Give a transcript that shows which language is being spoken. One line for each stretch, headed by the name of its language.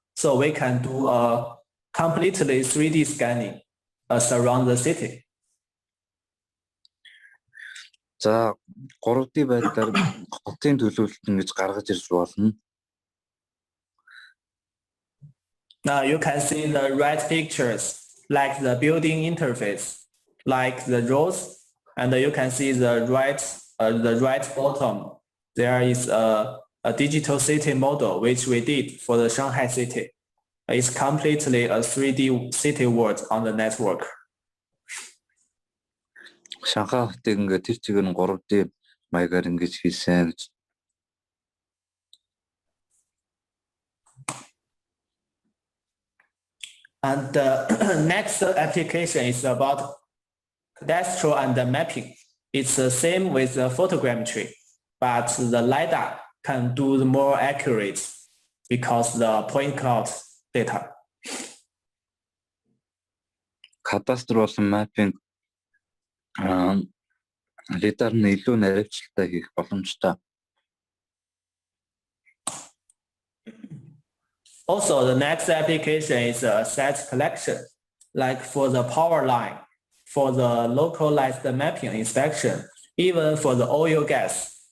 English: So we can do a completely 3D scanning surround the city.
Mongolian: За 3D байдлаар хотын төлөвлөлт ингэж гаргаж ирж болно.
English: Now you can see the right pictures like the building interface, like the roads, and you can see the right bottom. There is a digital city model which we did for the Shanghai city. It's completely a 3D city world on the network.
Mongolian: Шанхай хотыг ингээд тэр чигээр нь 3D маягаар ингэж хийсэн гэж.
English: And the next application is about cadastral and the mapping. It's the same with the photogrammetry, but the LiDAR can do the more accurate because the point cloud data.
Mongolian: Cadastral болон mapping лидар нь илүү наривчлалтай хийх боломжтой.
English: Also, the next application is asset collection, like for the power line, for the localized mapping inspection, even for the oil gas.